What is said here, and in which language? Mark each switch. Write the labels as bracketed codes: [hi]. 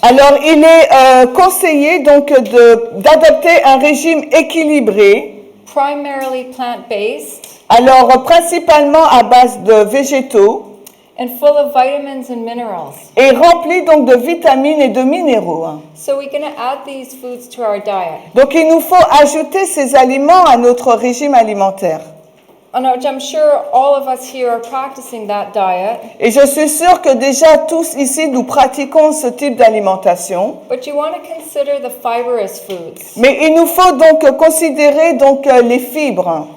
[fr] alors il est conseillé donc d'adopter un régime équilibré, [en] Primarily plant-based [fr] alors principalement à base de végétaux [en] and full of vitamins and minerals. [fr] et rempli donc de vitamines et de minéraux. [en] So we're going to add these foods to our diet. [fr] Donc il nous faut ajouter ces aliments à notre régime alimentaire. [en] And I'm sure all of us here are practicing that diet, [fr] Et je suis sûre que déjà tous ici nous pratiquons ce type d'alimentation. [en] but you want to consider the fibrous foods, [fr] Mais il nous faut donc considérer donc les fibres,